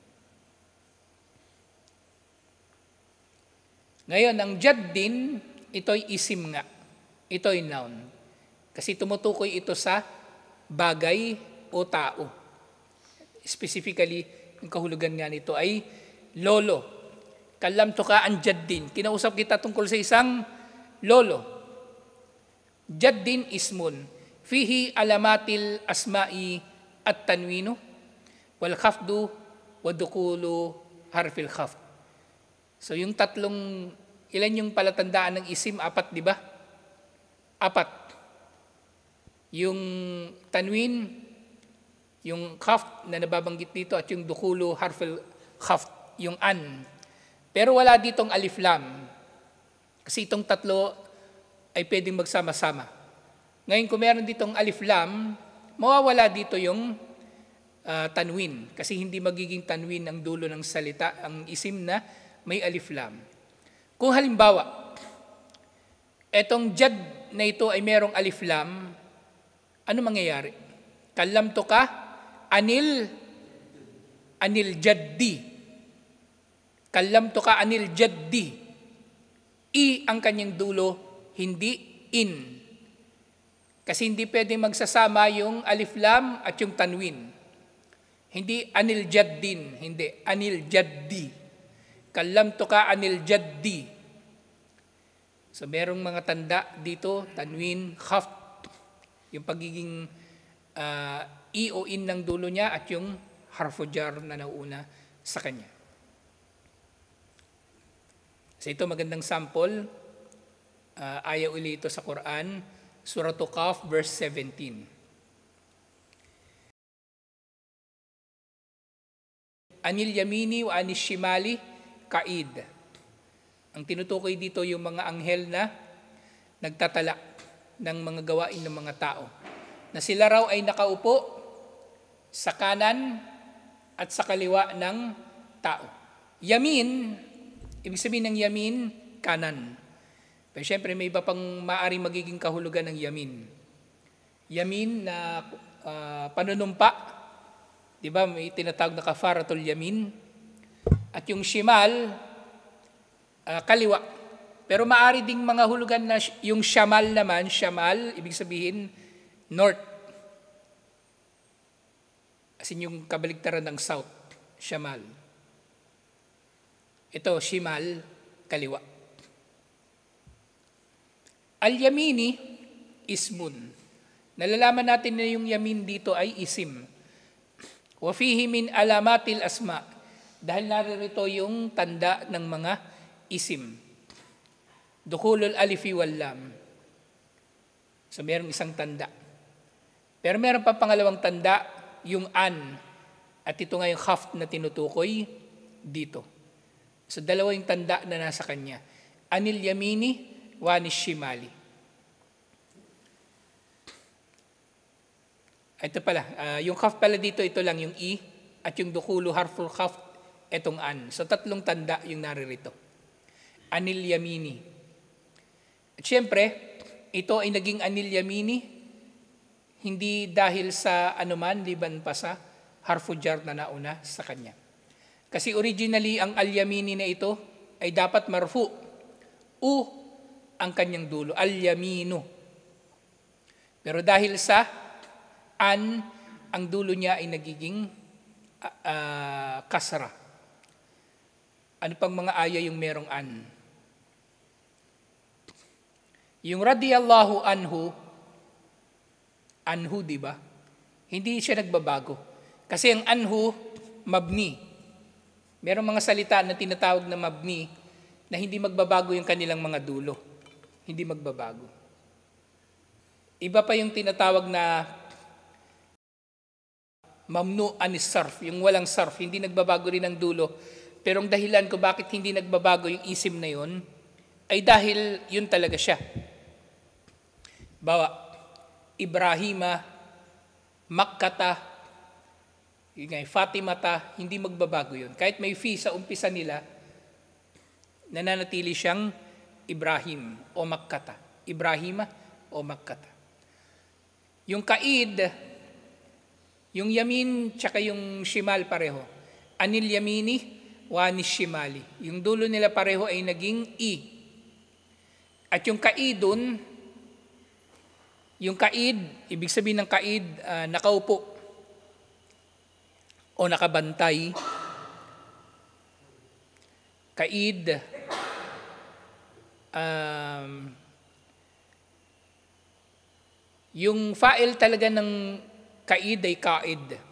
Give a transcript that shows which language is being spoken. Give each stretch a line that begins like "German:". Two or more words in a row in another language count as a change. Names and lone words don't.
Filipino: Ngayon, ang jaddin, ito'y isim nga. Ito'y noun. Kasi tumutukoy ito sa bagay o tao. Specifically, ang kahulugan nga nito ay lolo.
Arabic: كلمتك عن جد.
Filipino: Kinausap kita tungkol sa isang lolo.
Arabic: جد اسم. فيه علامات الأسماء التنوين والخفض ودخول حرف الخفض.
Filipino: So yung tatlong, ilan yung palatandaan ng isim? 4, di ba? 4. Yung tanwin, yung khaft na nababanggit dito at yung
Arabic: dukhulu harful khaft,
Filipino: yung an. Pero wala ditong
Arabic: alif lam.
Filipino: Kasi itong tatlo ay pwedeng magsama-sama. Ngayon kung meron ditong
Arabic: alif lam,
Filipino: mawawala dito yung tanwin. Kasi hindi magiging tanwin ang dulo ng salita, ang isim na may alif lam. Kung halimbawa, etong jad na ito ay merong
Arabic: alif lam,
Filipino: ano mangyayari?
Arabic: كلمتك عن الجد. كلمتك عن الجد.
Filipino: I ang kanyang dulo, hindi in. Kasi hindi pwedeng magsasama yung
Arabic: alif lam
Filipino: at yung tanwin. Hindi
Arabic: anil jaddin,
Filipino: hindi
Arabic: anil jaddi. كلمتك عن الجد.
Filipino: So merong mga tanda dito, tanwin, khaft, yung pagiging i o in ng dulo niya at yung
Arabic: harfu jar
Filipino: na nauna sa kanya. So ito magandang sample. Ayaw uli ito sa Quran, Surah Qaf, verse 17.
Arabic: عن اليمين وعن الشمال قعيد.
Filipino: Ang tinutukoy dito yung mga anghel na nagtatala ng mga gawain ng mga tao. Na sila raw ay nakaupo sa kanan at sa kaliwa ng tao. Yamin, ibig sabihin ng yamin, kanan. Pero syempre may iba pang maaaring magiging kahulugan ng yamin. Yamin na panunumpa, di ba may tinatawag na
Arabic: kafaratul yamin.
Filipino: At yung shimal, kaliwa. Pero maaari ding mga hulugan na yung shamal naman, shamal, ibig sabihin, north.
English: As in
Filipino: yung kabaligtaran ng south, shamal. Ito, shimal, kaliwa.
Arabic: اليمين اسم.
Filipino: Nalalaman natin na yung yamin dito ay isim.
Arabic: وفيه من علامات الأسماء.
Filipino: Dahil naririto yung tanda ng mga isim.
Arabic: دخول الألف واللام.
Filipino: So merong isang tanda. Pero meron pa pangalawang tanda, yung an. At ito nga yung khaft na tinutukoy dito. So dalawa yung tanda na nasa kanya.
Arabic: عن اليمين وعن الشمال.
Filipino: Ito pala, yung khaft pala dito, ito lang yung i. At yung
Arabic: dukhulu harful khaft,
Filipino: itong an. So tatlong tanda yung naririto.
Arabic: عن اليمين.
Filipino: At syempre, ito ay naging
Arabic: anil yamini,
Filipino: hindi dahil sa anuman, liban pa sa
Arabic: harfu jar
Filipino: na nauna sa kanya. Kasi originally, ang al-yamini na ito ay dapat marfu. U ang kanyang dulo, al-yaminu. Pero dahil sa an, ang dulo niya ay nagiging kasra. Ano pang mga aya yung merong an? Yung
Arabic: radiyallahu anhu,
Filipino: di ba? Hindi siya nagbabago. Kasi ang anhu, mabni. Merong mga salita na tinatawag na mabni na hindi magbabago yung kanilang mga dulo. Hindi magbabago. Iba pa yung tinatawag na
Arabic: mamnu anis sarf,
Filipino: yung walang sarf, hindi nagbabago rin ang dulo. Pero ang dahilan ko bakit hindi nagbabago yung isim na yun, ay dahil yun talaga siya. Bawa, Ibrahima, Makkata, Fatimata, hindi magbabago yun. Kahit may fi sa umpisa nila, nananatili siyang Ibrahim o Makkata. Ibrahima o Makkata. Yung kaid, yung yamin tsaka yung shimal pareho.
Arabic: عن اليمين وعن الشمال.
Filipino: Yung dulo nila pareho ay naging i. At yung kaidun, yung kaid, ibig sabihin ng kaid, nakaupo o nakabantay. Kaid, yung fa'il talaga ng kaid ay kaid.